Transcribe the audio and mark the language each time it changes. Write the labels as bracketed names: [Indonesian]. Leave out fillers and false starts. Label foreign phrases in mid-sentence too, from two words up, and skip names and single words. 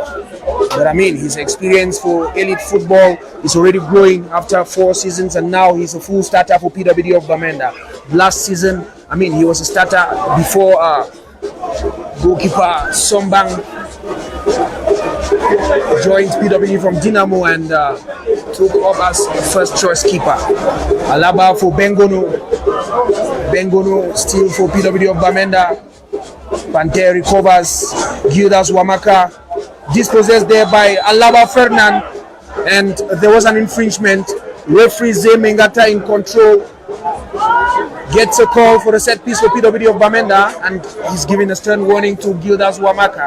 [English] But his experience for elite football is already growing after 4 seasons, and now he's a full starter for PWD of Bamenda. Last season, he was a starter before goalkeeper Sombang joined PWD from Dynamo and took up as first choice keeper. Alaba for Bengono. Bengono still for PWD of Bamenda. Panthère recovers. Gildas Wamaka dispossessed there by Alaba Fernand, and there was an infringement. Referee Zemengata in control. gets a call for a set piece for PWD of Bamenda, and he's giving a stern warning to Gildas Wamaka.